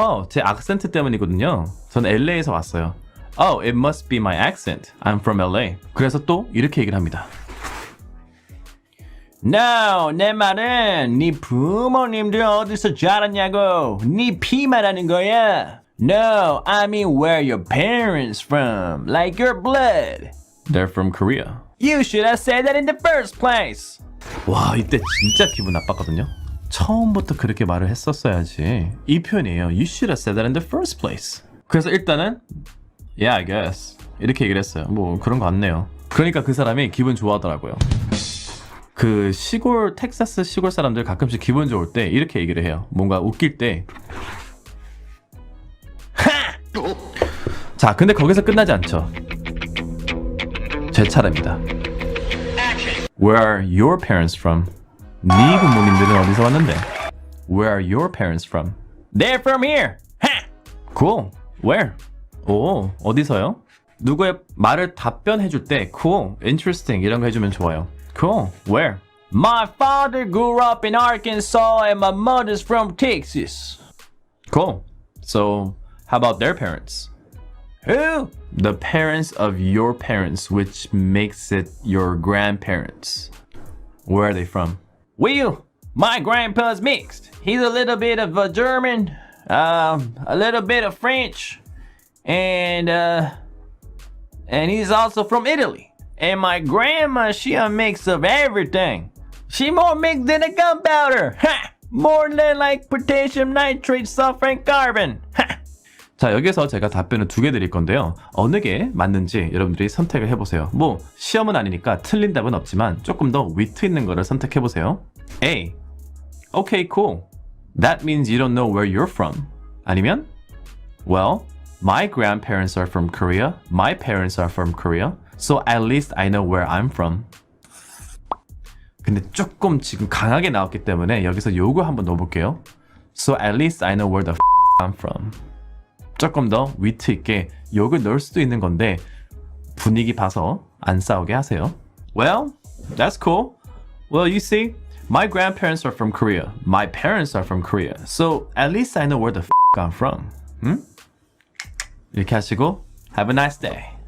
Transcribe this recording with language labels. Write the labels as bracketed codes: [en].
[ko] 제 악센트 때문이거든요. 저는 LA에서 왔어요. [en] Oh, it must be my accent. I'm from LA. [ko] 그래서 또 이렇게 얘기를 합니다. No, 내 말은 네 부모님들 어디서 자랐냐고. 네 피 말하는 거야. [en] No, I mean where your parents from. Like your blood. They're from Korea. You should have said that in the first place. [ko] 와, 이때 진짜 기분 나빴거든요. 처음부터 그렇게 말을 했었어야지. 이 표현이에요. [en] You should have said that in the first place. [ko] 그래서 일단은 [en] Yeah, I guess. [ko] 이렇게 얘기를 했어요. 뭐 그런 거 같네요. 그러니까 그 사람이 기분 좋아하더라고요. 그 시골 텍사스 시골 사람들 가끔씩 기분 좋을 때 이렇게 얘기를 해요. 뭔가 웃길 때. 자, 근데 거기서 끝나지 않죠. 제 차례입니다. [en] Where are your parents from? [ko] 네 부모님들은 어디서 왔는데? [en] Where are your parents from? They're from here. Cool. Where? [ko] 오, 어디서요? 누구의 말을 답변해줄 때 cool, interesting 이런 거 해주면 좋아요. [en] Cool. Where? My father grew up in Arkansas and my mother's from Texas. Cool. So, how about their parents? Who? The parents of your parents, which makes it your grandparents. Where are they from? Well, my grandpa's mixed. He's a little bit of a German, a little bit of French, and he's also from Italy. And my grandma, she a mix of everything. She more mixed than a gunpowder. Ha! More than like potassium nitrate, sulfur, and carbon. Ha! [ko] 자, 여기서 제가 답변을 2개 드릴 건데요. 어느 게 맞는지 여러분들이 선택을 해보세요. 뭐 시험은 아니니까 틀린 답은 없지만 조금 더 위트 있는 거를 선택해보세요. [en] A. Okay, cool. That means you don't know where you're from. 아니면 Well, my grandparents are from Korea. My parents are from Korea. So at least I know where I'm from. [ko] 근데 조금 지금 강하게 나왔기 때문에 여기서 요거 한번 넣어볼게요. [en] So at least I know where the I'm from. [ko] 조금 더 위트 있게 욕을 넣을 수도 있는 건데 분위기 봐서 안 싸우게 하세요. [en] Well, that's cool. Well, you see, My grandparents are from Korea. My parents are from Korea. So at least I know where the f*** I'm from. [ko] 응? 이렇게 하시고 [en] Have a nice day.